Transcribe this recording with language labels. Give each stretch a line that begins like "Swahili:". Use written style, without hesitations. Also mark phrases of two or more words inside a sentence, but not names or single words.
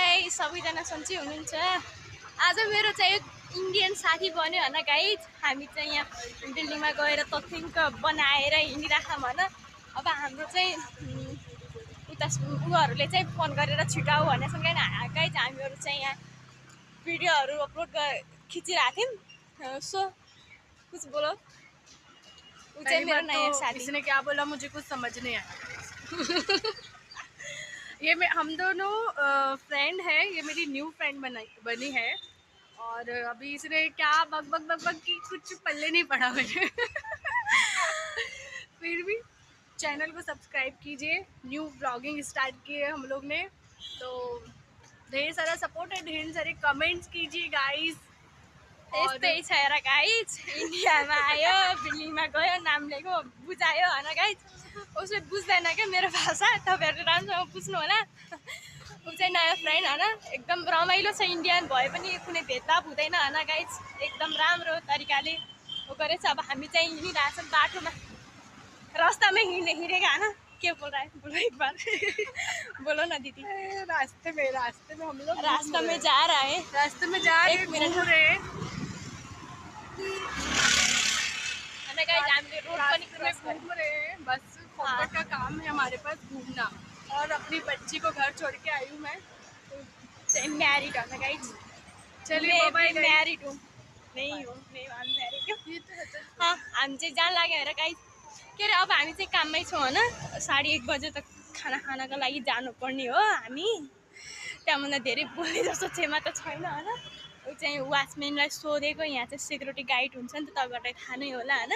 Nepali: सबैजना सन्चै हुनुहुन्छ। आज मेरो चाहिँ इन्डियन साथी बन्यो होइन गाइज। हामी चाहिँ यहाँ बिल्डिङमा गएर तथ्याङ्क बनाएर हिँडिराखौँ होइन। अब हाम्रो चाहिँ उता उहाँहरूले चाहिँ फोन गरेर छिटाउ भनेछन् गाइज। हामीहरू चाहिँ यहाँ वीडियोहरू अपलोड खिचिरहेको थियौँ। सो
Hindi: कुछ बोलो।
Nepali: वो चाहिँ मेरो नयाँ साथी।
Hindi: इसने क्या बोला मुझे कुछ समझ नहीं आया। ये हम दोनों फ्रेंड है, ये मेरी
English: new friend
Hindi: बनी है और अभी इसने क्या बक बक बक बक की कुछ पल्ले नहीं पड़ा मुझे। फिर भी चैनल को सब्सक्राइब कीजिए।
English: new blogging
Hindi: स्टार्ट की है हम लोग ने, तो ढेर सारा सपोर्ट है, ढेर सारे कमेंट्स कीजिए गाइस।
Nepali: यस्तै छ हेर गाइज। इन्डियामा आयो, बिल्डिङमा गयो, नाम लिएको, बुझायो होइन गाइज। उसले बुझ्दैन क्या मेरो भाषा, तपाईँहरूले राम्रोसँग बुझ्नु होला। ऊ चाहिँ नयाँ फ्रेन्ड होइन, एकदम रमाइलो छ। इन्डियन भए पनि कुनै भेदभाव हुँदैन होइन गाइज। एकदम राम्रो तरिकाले ऊ गरेछ। अब हामी चाहिँ हिँडिरहेछौँ बाटोमा, रास्तामै हिँडेका होइन।
Hindi: क्या बोल रहा है, बोलो एक बार। बोलो ना दीदी। रास्ते में हम लोग रास्ते में जा रहा है, रास्ते में जा रहे, घूम रहे हैं।
Nepali: हामीले रोड पनि क्रस
Hindi: घूम रहे हैं, बस फोकट का काम है हमारे पास घूमना। और अपनी बच्ची को घर छोड़ के आई हूँ मैं, तो मैरिड हो ना गाइज। चलिए बाय। मैरिड हूँ, नहीं हो, नहीं अनमैरिड हो।
Nepali: हामी चाहिँ जान लाग्यो हेर गाइज। के अरे अब हामी चाहिँ काममै छौँ होइन। 1:30 बजे त खाना खानको लागि जानुपर्ने हो हामी। त्यहाँभन्दा धेरै बोल्ने जस्तो क्षमा त छैन होइन। ऊ चाहिँ वाचम्यानलाई सोधेको, यहाँ चाहिँ सेक्युरिटी गार्ड हुन्छ नि त, तपाईँहरूलाई थाहा नै होला होइन।